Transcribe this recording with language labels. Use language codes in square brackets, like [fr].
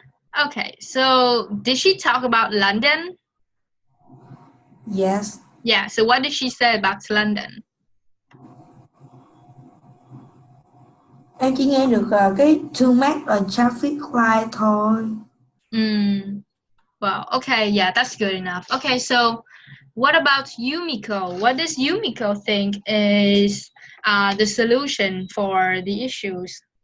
[en] Okay, so did she talk about London? Yes. Yeah, so what did she say about London? [vi] Em chỉ nghe được cái [en] too much on traffic light [vi] thôi. [en] Well, okay, yeah, that's good enough. Okay, so what about Yumiko? What does Yumiko think is the solution for the issues?